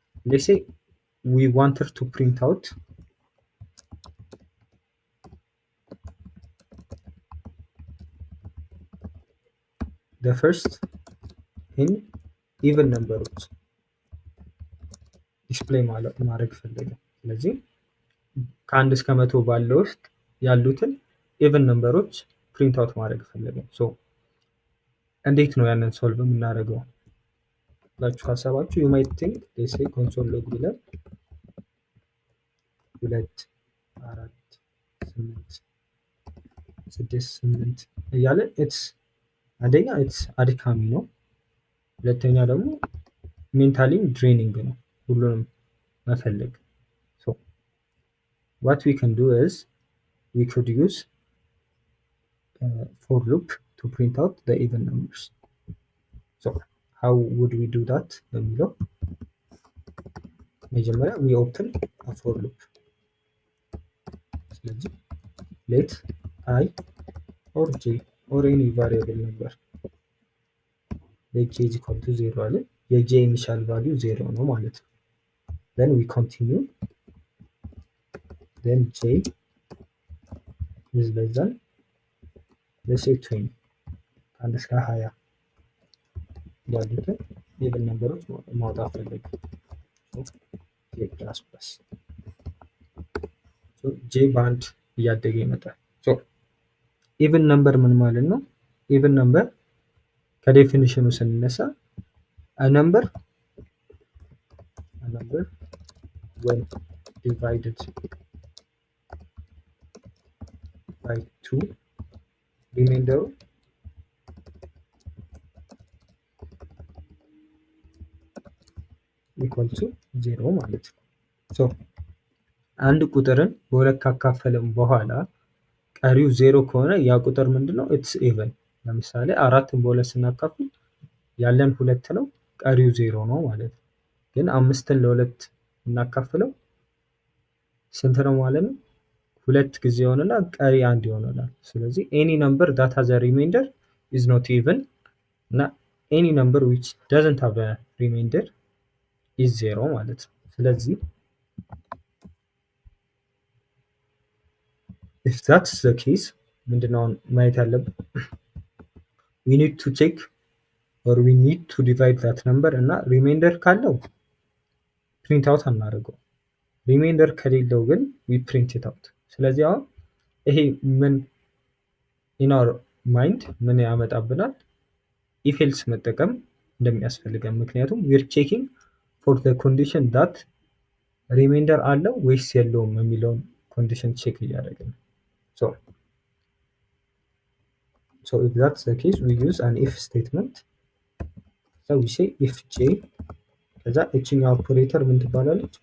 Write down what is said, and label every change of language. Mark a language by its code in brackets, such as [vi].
[en] let's say we wanted to print out the first in even numbers. [am] ዲስፕሌይ ማድረግ ፈለገ። ስለዚህ ከ1 እስከ 100 ባለው ውስጥ ያሉትን ኢቭን ነምበሮች ፕሪንት አውት ማድረግ ፈለገ። ሶ እንዴት ነው ያንን ሶልቭ የምናደርገው ብላችሁ ካሰባችሁ [en] you might think they say console log [am] ብለን 2 4 8 6 8 እያለ አንደኛ ኢትስ አድካሚ ነው፣ ሁለተኛ ደግሞ ሜንታሊ ድሬኒንግ ነው [en] ሁሉንም መፈለግ። ሶ what we can do is we could use for loop to print out the even numbers. So how would we do that [am] በሚለው መጀመሪያ [en] we open a for loop። ስለዚህ let I or j or any variable number let j is equal to 0 [am] አለ። የj ኢኒሻል ቫልዩ 0 ነው ማለት ነው። [en] then we continue then j is less than let's say 20 [am] ከአንድ እስከ 20 ያሉትን ኢቭን ነምበሮች ማውጣት ፈለገ። j ፕላስ ፕላስ j በአንድ እያደገ ይመጣል። ኢቭን ነምበር ምን ማለት ነው? ኢቭን ነምበር ከዴፊኒሽኑ ስንነሳ [en] a number when divided by 2 [am] ሪሜንደሩ ኢኳል ቱ 0 ማለት ነው። ሶ አንድ ቁጥርን በሁለት ካካፈልን በኋላ ቀሪው 0 ከሆነ ያ ቁጥር ምንድነው? ኢትስ ኢቨን። ለምሳሌ 4ን በሁለት ስናካፍል ያለን 2 ነው፣ ቀሪው 0 ነው ማለት ነው። ግን 5ን ለሁለት እናካፍለው ስንት ነው ማለት ነው? 2 ጊዜ ይሆንና ቀሪ 1 ይሆናል። ስለዚህ ኤኒ ነምበር [en] that has a remainder is not even [am] እና ኤኒ ነምበር [en] which doesn't have a remainder is [am] 0 ማለት ነው። ስለዚህ [en] if that's the case [am] ምንድነው ማየት ያለብን? [en] we need to check or we need to divide that number [am] እና ሪሜይንደር ካለው ፕሪንት አውት አናደርገው፣ ሪሜይንደር ከሌለው ግን [en] we print it out። [am] ስለዚህ አሁን ይሄ ምን [en] in our mind [am] ምን ያመጣብናል? [en] if else [am] መጠቀም እንደሚያስፈልገን። ምክንያቱም [en] we're checking for the condition that [am] ሪሜይንደር አለው ወይስ የለውም የሚለውን ኮንዲሽን ቼክ እያደረግን ነው። [en] So if that's the case we use an if statement. So we say if j [am] ከዛ እችኛው ኦፕሬተር ምን ትባላለች?